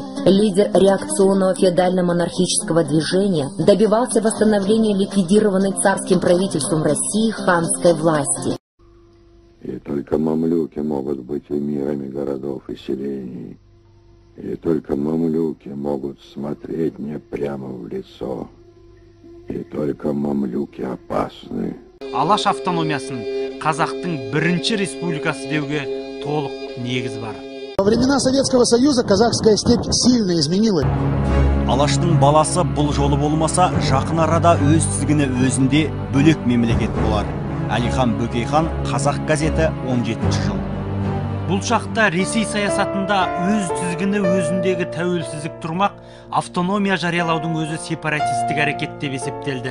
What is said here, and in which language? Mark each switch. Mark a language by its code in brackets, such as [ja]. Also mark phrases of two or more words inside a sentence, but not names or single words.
[ru] Лидер реакционного феодально-монархического движения добивался восстановления ликвидированной царским правительством России ханской власти. И только мамлюки могут быть эмирами городов и селений. И только мамлюки могут смотреть мне прямо в лицо. И только мамлюки опасны. [kk] Алаш автономиясын Қазақтың бірінші республикасы деуге толық негіз бар. [ru] Во времена Советского Союза казахская степь сильно изменилась. [kk] Алаштың баласы бұл жолы болмаса, жақын арада өз тізгіні өзінде бөлек мемлекет болар. Әлихан Бөкейхан, Қазақ газеті, 17 жыл. Бұл шақта Ресей саясатында өз тізгіні өзіндегі тәуелсіздік тұрмақ, автономия жариялаудың өзі сепаратистік әрекет деп есептелді.